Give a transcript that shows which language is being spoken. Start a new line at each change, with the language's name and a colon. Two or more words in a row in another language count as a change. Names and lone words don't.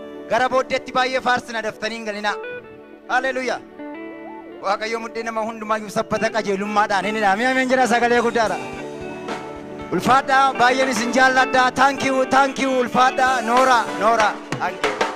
Oromo: Gara booddeetti baay'ee faarsina daftanii hin galinaa. Haleluuyaa. Waaqayyo mudhii nama hundumaayyuu sabbata qajeelummaadhaan hin hidhaami. Ameen jedhaa sagalee guddaadha. Ulfaadhaa, baay'een isin jaalladhaa.
English: Thank you, thank you,
Oromo: ulfaadhaa. Noora, Noora.
English: Thank you.